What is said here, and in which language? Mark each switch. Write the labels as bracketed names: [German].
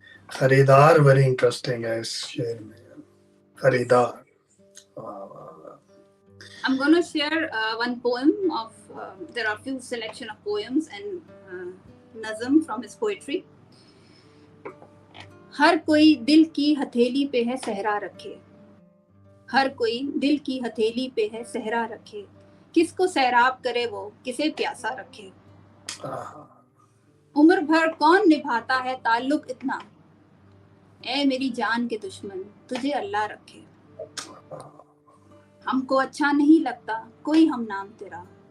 [Hindi] खरीदार [English] very interesting [Hindi] है इस शेर में, खरीदार। [English] I'm going to share one poem of, there are a few selection of poems and nazm from his poetry. [Hindi] हर कोई दिल की हथेली पे है सहरा रखे, हर कोई दिल की हथेली पे है सहरा रखे, किसको सैराब करे वो किसे प्यासा रखे, उम्र भर कौन निभाता है ताल्लुक इतना, ए मेरी जान के दुश्मन तुझे अल्लाह रखे, हमको अच्छा नहीं लगता कोई हम नाम तेरा।